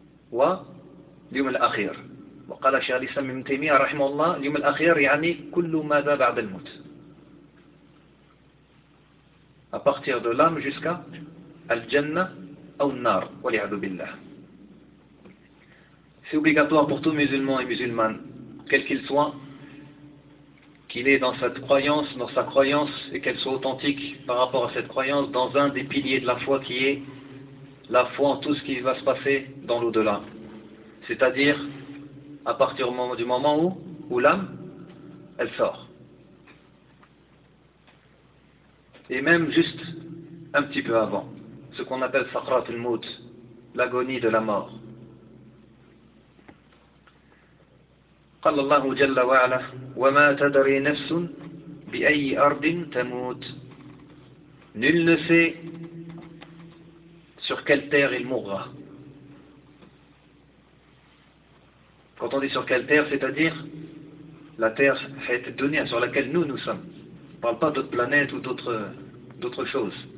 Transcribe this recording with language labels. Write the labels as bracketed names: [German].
[Arabic] واليوم الأخير وقال شيخ الإسلام ابن تيمية رحمه الله اليوم الأخير يعني كل ماذا بعد الموت [French] à partir de l'âme jusqu'à Al-Jannah ou Al-Nar, [Arabic] wali'adhu billah. [French] C'est obligatoire pour tout musulman et musulmane, quel qu'il soit, qu'il ait dans cette croyance, dans sa croyance, et qu'elle soit authentique par rapport à cette croyance, dans un des piliers de la foi qui est la foi en tout ce qui va se passer dans l'au-delà. C'est-à-dire, à partir du moment où l'âme, elle sort. Et même juste un petit peu avant, ce qu'on appelle Sakhrat al-Mut, l'agonie de la mort. [Arabic] قال الله جل وعلا وما تدري نفس بأي أرض تموت. [French] Nul ne sait sur quelle terre il mourra. Quand on dit sur quelle terre, c'est-à-dire la terre fait donnée sur laquelle nous sommes. On ne parle pas d'autres planètes ou d'autres choses.